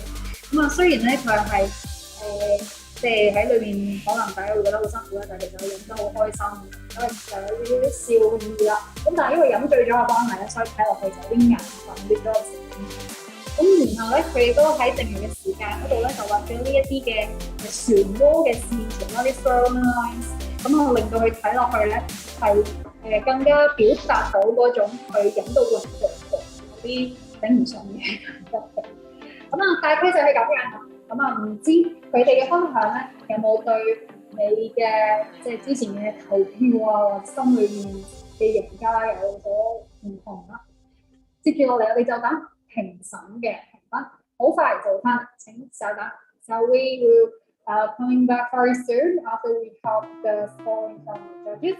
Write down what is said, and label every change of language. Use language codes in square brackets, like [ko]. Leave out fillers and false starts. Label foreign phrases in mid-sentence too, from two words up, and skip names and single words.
[yue] 咁啊，雖然咧佢係即係喺裏面可能大家會覺得好辛苦啦，但係其實佢飲得好開心，因為就有啲笑意啦。咁但係因為飲醉咗嘅關係咧，所以睇落去就有啲眼瞓，跌咗個成咁然後咧，佢哋都喺剩餘嘅時間嗰度咧，就畫咗呢一啲嘅漩渦嘅線條啦，啲 [en] furrow lines， [yue] 咁啊令到佢睇落去咧係更加表達到嗰種佢飲到暈嗰啲頂唔順嘅感覺。咁啊，大概就係咁樣。咁啊，唔知佢哋嘅分享咧，有冇對你嘅即係之前嘅投票啊，或者心裏面嘅贏家有所唔同啦？接住落嚟，我哋就等評審嘅評分，好快做翻，請稍等。 [en] So we will coming back very soon after we have the scoring from the judges.